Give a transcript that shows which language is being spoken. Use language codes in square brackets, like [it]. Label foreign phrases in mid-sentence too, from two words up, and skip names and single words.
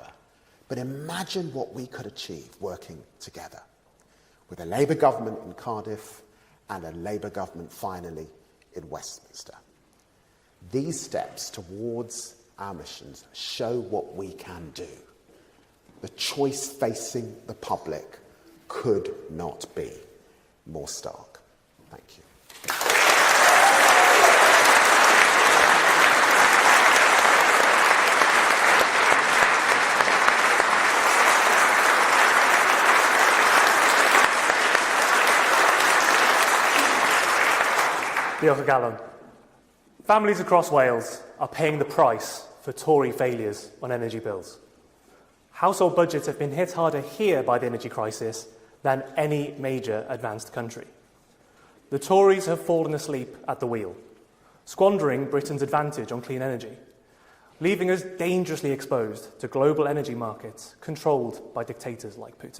[en] But imagine what we could achieve working together, with a Labour government in Cardiff and a Labour government finally in Westminster. These steps towards our missions show what we can do. The choice facing the public could not be more stark. Thank you. [cy] Diolch y galon. [en] Families across Wales are paying the price for Tory failures on energy bills. Household budgets have been hit harder here by the energy crisis than any major advanced country. The Tories have fallen asleep at the wheel, squandering Britain's advantage on clean energy, leaving us dangerously exposed to global energy markets controlled by dictators like Putin.